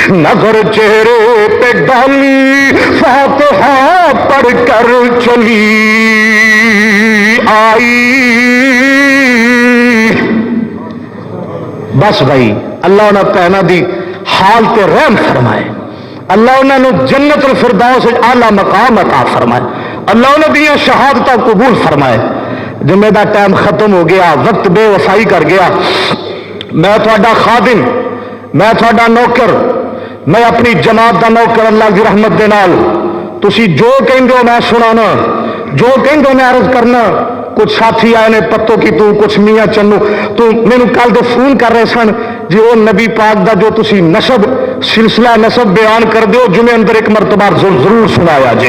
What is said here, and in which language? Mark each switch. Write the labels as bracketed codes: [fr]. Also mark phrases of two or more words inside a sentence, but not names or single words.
[ur] اگر چہرے پہ ڈالی فاتحہ پڑھ کر چلی آئی. [pa] بس بھائی اللہ انہاں بھیناں دی حال تے رحم فرمائے, اللہ انہاں نو جنت الفردوس اعلی مقام عطا فرمائے, اللہ انہاں دی شہادتاں قبول فرمائے. جمعے دا ٹائم ختم ہو گیا, وقت بے وفائی کر گیا. میں تھوڑا خادم, میں تھوڑا نوکر, میں اپنی جماعت دا نوکر اللہ دی رحمت دے نال. تسی جو کہندے ہو میں سنانا, جو کہندے ہو میں عرض کرنا. کچھ ساتھی آئے نے پتوں کی تو, کچھ میاں چنو تو مینوں کل دے فون کر رہے سن جی وہ نبی پاک دا جو تسی نسب سلسلہ نسب بیان کر دیو جمعے اندر ایک مرتبہ ضرور سنایا جے.